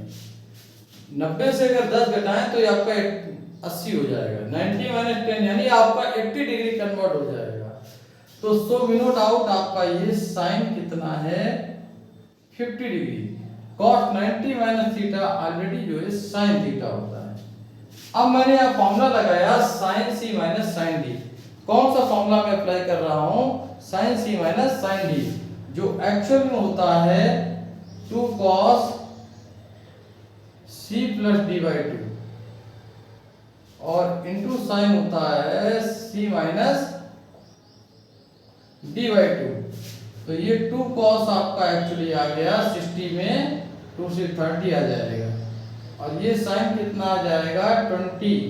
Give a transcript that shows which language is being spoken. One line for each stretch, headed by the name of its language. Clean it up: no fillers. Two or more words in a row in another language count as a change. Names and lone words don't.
Hindi: 90 से अगर 10 घटाएं तो ये आपका 80 हो जाएगा, 90 - 10 यानी आपका 80
English: degree convert
Hindi: हो जाएगा। तो
English: so we no doubt
Hindi: आपका ये साइन कितना है, 50 डिग्री। cos 90 - थीटा ऑलरेडी जो है sin थीटा होता है। अब मैंने यहां फॉर्मूला लगाया sin c - sin d। कौन सा फॉर्मूला मैं अप्लाई कर रहा हूं, sin c - sin d, जो एक्चुअल में होता है 2 cos c + d/2 और इनटू sin होता है c - d/2। तो ये 2 cos आपका एक्चुअली आ गया 60 में 2 से 30 आ जाएगा, और ये sin कितना आ जाएगा 20।